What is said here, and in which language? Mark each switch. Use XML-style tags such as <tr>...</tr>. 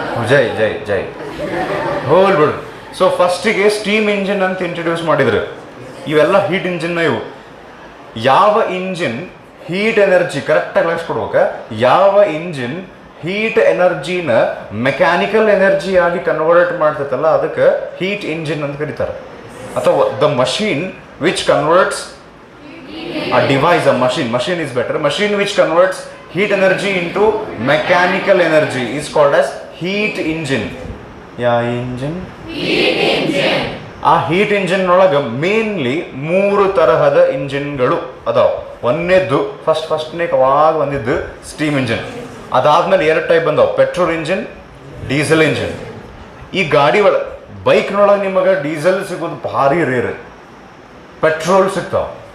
<kn>ಜೈ ಜೈ ಜೈ ಹೋಲ್ಬಿಡು. So ಫಸ್ಟಿಗೆ steam engine ಅಂತ introduce ಮಾಡಿದ್ರು. ಇವೆಲ್ಲ ಹೀಟ್ ಇಂಜಿನ್ನ ಇವು. ಯಾವ ಇಂಜಿನ್ ಹೀಟ್ ಎನರ್ಜಿ, ಕರೆಕ್ಟಾಗಿ ಲಕ್ಷಿಸ್ಕೊಡ್ಬೇಕ, ಯಾವ ಇಂಜಿನ್ ಹೀಟ್ ಎನರ್ಜಿನ ಮೆಕ್ಯಾನಿಕಲ್ ಎನರ್ಜಿ ಆಗಿ ಕನ್ವರ್ಟ್ ಮಾಡ್ತೈತಲ್ಲ ಅದಕ್ಕೆ ಹೀಟ್ ಇಂಜಿನ್ ಅಂತ ಕರೀತಾರೆ. ಅಥವಾ</kn> <en>The machine which converts a device, a machine is better, machine which converts heat energy into mechanical energy is called as heat engine. Yeah, engine? Heat engine.</en> <kn>ಆ heat engine ಒಳಗೆ mainly 3 ತರಹದ ಇಂಜಿನ್ಗಳು ಅದಾವ. ಒಂದನೇದ್ದು ಫಸ್ಟ್ನೇ ಅವಾಗ ಬಂದಿದ್ದು ಸ್ಟೀಮ್ ಇಂಜಿನ್. ಅದಾದ್ಮೇಲೆ 2 type ಬಂದಾವ, petrol engine, diesel engine. ಈ ಗಾಡಿ ಬೈಕ್ನೊಳಗೆ ನಿಮಗೆ ಡೀಸೆಲ್ ಸಿಗೋದು ಭಾರಿ ರೇರ್, ಪೆಟ್ರೋಲ್ ಸಿಗ್ತಾವ.</kn>